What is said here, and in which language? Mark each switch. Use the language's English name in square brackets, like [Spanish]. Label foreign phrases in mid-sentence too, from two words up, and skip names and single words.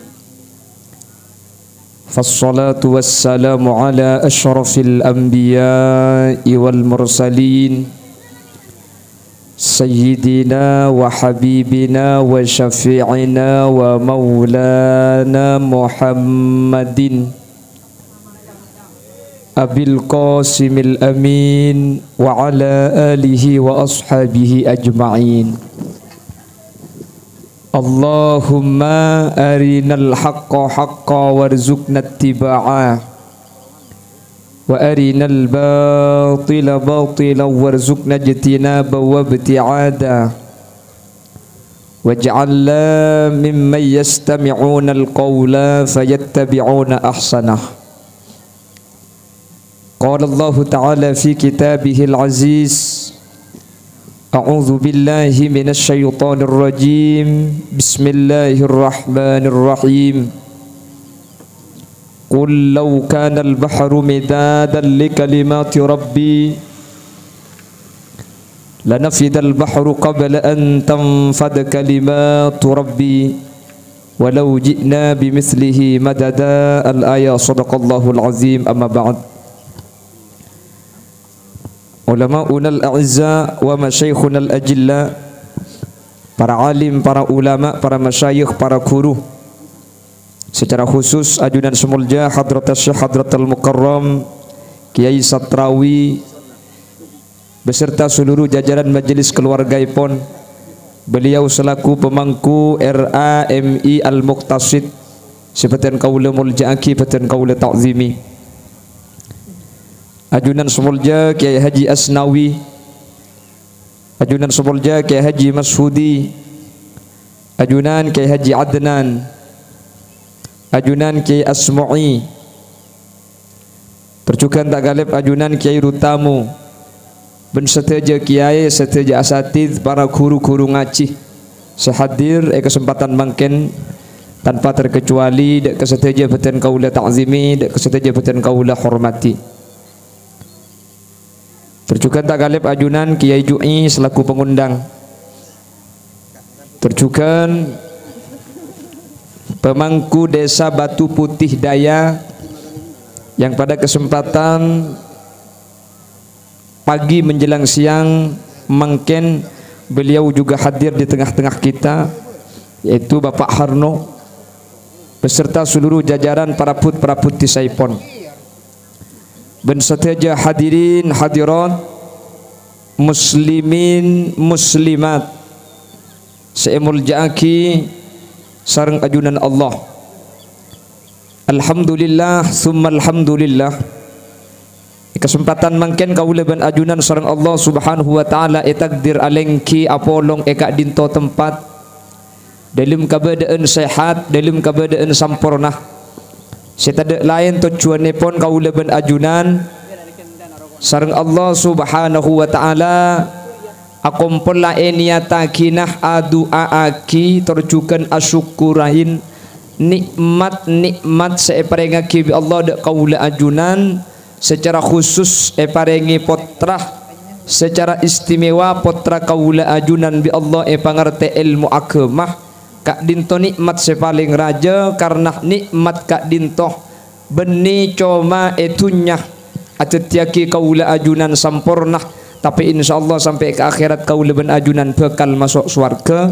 [Arabic] فالصلاة والسلام على أشرف الأنبياء والمرسلين سيدنا وحبيبنا وشفيعنا ومولانا محمد أبي القاسم الأمين وعلى آله وأصحابه أجمعين. Allahumma arinal haqqa haqqa warzuqna ittiba'ah wa arinal batila batila warzuqna ijtinaba wa ibti'ada waj'alna mimman yastami'una alqawla fayattabi'una ahsanah. Qala Allah ta'ala fi kitabihil aziz A'udzu billahi minasy syaithanir rajim. Bismillahirrahmanirrahim. Qul law kana al-bahru midadan li kalimati rabbi lanafida al-bahru qabla an tanfada kalimatu rabbi walau ji'na bimithlihi madada. Al-ayah. Shadaqallahul azim. Amma ba'd. Ulama'una al-a'izza wa masyaikhuna al-ajilla, [Indonesian] para alim, para ulama, para masyayikh, para guru. Secara khusus ajunan semulja Hadratus Syekh Hadratul Mukarram Kiai Satrawi beserta seluruh jajaran majelis keluargaipun. Beliau selaku pemangku RAMI Al-Muqtasid seperti kaula mulja'aki seperti kaula ta'zimi. [Madurese] Ajunan semulja Kiai Haji Asnawi, ajunan semulja Kiai Haji Mashudi, ajunan Kiai Haji Adnan, ajunan Kiai Asmu'i, tercukan tak galib ajunan Kiai Rutamu, ben seteja kiai, seteja asatid, para guru-guru ngaji sehadir kesempatan mangken [Indonesian] tanpa terkecuali [Madurese] dek keseteja beten kaula ta'zimi, dek keseteja beten kaula hormati. Tercukan tak galib ajunan [Indonesian] Kiai Ju'i selaku pengundang, tercukan pemangku desa Batu Putih Daya yang pada kesempatan pagi menjelang siang mungkin beliau juga hadir di tengah-tengah kita, yaitu Bapak Harno beserta seluruh jajaran para put-di Saipon. [Madurese] Ben seteja hadirin hadirat muslimin muslimat seemul ja'aki sareng ajunan Allah. [Arabic] Alhamdulillah summa alhamdulillah. [Madurese] Kesempatan mangken kaula ban ajunan sareng Allah [Arabic] Subhanahu wa taala [Madurese] takdir alengki apolong eka dinto tempat [Indonesian] dalam keadaan sehat, dalam keadaan sampurna. [Madurese] Setada lain tujuanipun kaula ban ajunan sareng Allah [Arabic] Subhanahu wa taala [Madurese] akumpul lain niatakinah adu'aaki terjukan asyukurahin nikmat-nikmat separengaki bi Allah dak kaula ajunan secara khusus parengi potrah secara istimewa potra kaula ajunan bi Allah pangarte ilmu agamah kak dinto nikmat sepaling raja karena nikmat kak dinto beni coma etunya atetiaki kaula ajunan sampurna, tapi insyaallah sampai ke akhirat kaula ben ajunan bakal masuk surga.